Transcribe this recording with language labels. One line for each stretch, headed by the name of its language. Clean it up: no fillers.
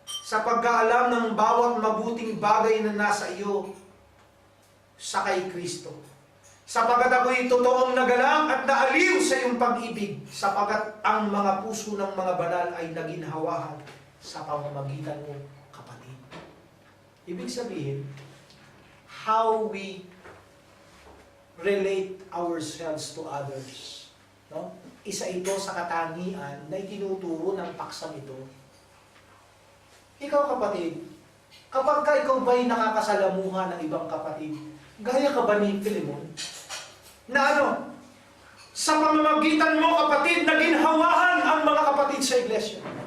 Filipino: sa pagkaalam ng bawat mabuting bagay na nasa iyo sa kay Kristo. Sapagat ako'y totoong nagalang at naaliw sa iyong pag-ibig, sapagat ang mga puso ng mga banal ay naginhawahan sa pamamagitan mo, kapatid. Ibig sabihin,
English: how we relate ourselves to others.
Filipino: No? Isa ito sa katangian na itinuturo ng paksang ito. Ikaw, kapatid, kapag ikaw ba'y nakakasalamuha ng ibang kapatid, gaya ka ba ni Filemon? Na ano? Sa pamamagitan mo, kapatid, naginhawahan ang mga kapatid sa iglesia.